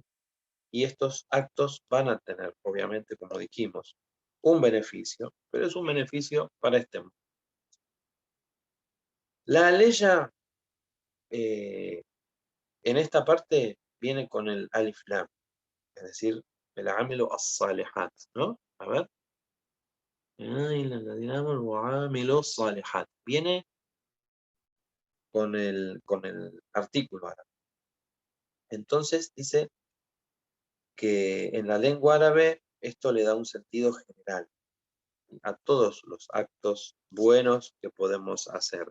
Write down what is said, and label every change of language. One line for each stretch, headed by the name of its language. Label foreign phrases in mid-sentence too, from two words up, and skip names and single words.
Spanish: Y estos actos van a tener, obviamente, como dijimos, un beneficio, pero es un beneficio para este mundo. La aleya en esta parte viene con el
Arabic: ألف لام,
Spanish: es decir, el
Arabic: عملوا الصالحات,
Spanish: ¿no? A ver. Viene con el artículo árabe. Entonces dice que en la lengua árabe esto le da un sentido general a todos los actos buenos que podemos hacer.